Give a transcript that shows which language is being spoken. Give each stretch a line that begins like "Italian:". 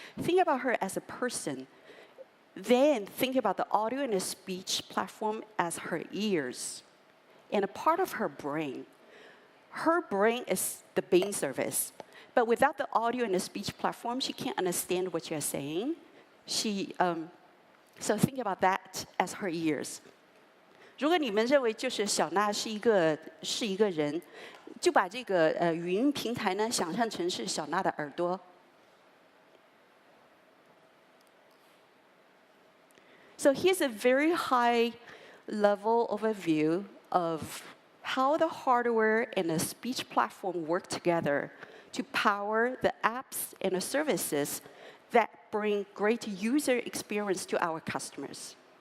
English: Think about her as a person. Then think about the audio in the speech platform as her ears and a part of her brain. Her brain is the Bing service. But without the audio in the speech platform, she can't understand what you're saying. So think about that as her ears.
Chinese: 如果你们认为就是小娜是一个人，就把这个语音平台呢想象成是小娜的耳朵。
English: So here's a very high level overview of how the hardware and the speech platform work together to power the apps and the services that bring great user experience to our customers.